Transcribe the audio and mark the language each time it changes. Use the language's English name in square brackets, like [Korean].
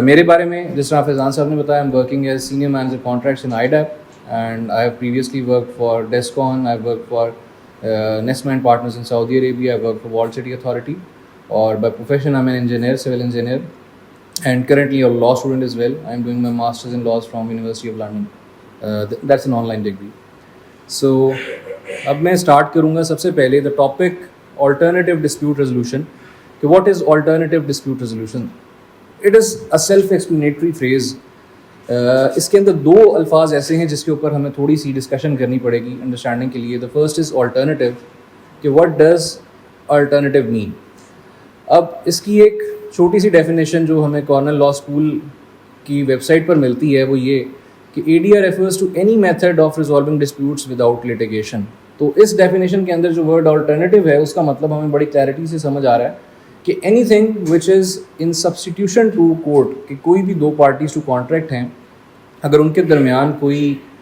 [Hindi] मेरे बारे में जिस तरह फैज़ान साहब ने बताया, [English] I am working as senior manager contracts in IDAP and I have previously work for Descon, I work for Nesma and partners in Saudi Arabia, I work for walled city authority. और by profession I am an engineer, civil engineer, and currently a law student as well. I am doing my masters in laws from University of London. That's an online degree. So [Hindi] अब मैं start करूँगा सबसे पहले [English] the topic alternative dispute resolution. कि what is alternative dispute resolution? It is a self-explanatory phrase. [Hindi] इसके अंदर दो अल्फाज ऐसे हैं जिसके ऊपर हमें थोड़ी सी डिस्कशन करनी पड़ेगी अंडरस्टैंडिंग के लिए. [English] The first is alternative. कि what does alternative mean? [Hindi] अब इसकी एक छोटी सी डेफिनेशन जो हमें कॉर्नल लॉ स्कूल की वेबसाइट पर मिलती है वो ये कि [English] ADR refers to any method of resolving disputes without litigation. [Hindi] तो इस डेफिनेशन के अंदर जो वर्ड अल्टरनेटिव है उसका मतलब हमें बड़ी क्लैरिटी से समझ आ रहा है कि [English] anything which is in substitution to court, [Hindi] कि कोई भी दो पार्टीज टू कॉन्ट्रैक्ट हैं अगर उनके दरमियान कोई